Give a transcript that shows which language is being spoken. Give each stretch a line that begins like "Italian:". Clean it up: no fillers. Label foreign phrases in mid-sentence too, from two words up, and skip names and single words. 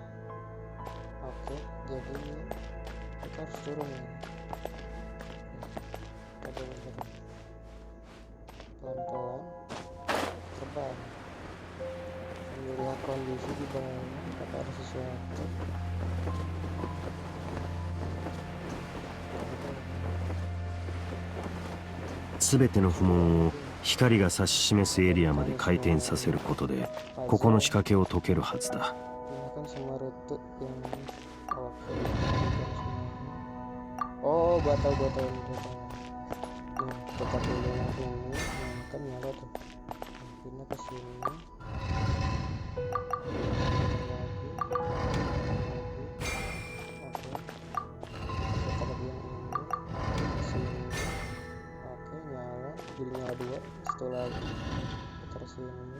Indonesian: Oke, jadi kita harus turun ya. Pelan-pelan terbang, melihat kondisi di bawah, apakah ada sesuatu.
Japanese: すべての不問を光が指し示すエリアまで回転させることでここの仕掛けを解けるはずだ。
Indonesian: Gunakan semua rute yang oke. Oh, gua tahu ini. Nih, tetap dulu yang ini, kan nyala tuh. Pindah ke sini. Nyala 2, satu lagi putar sini.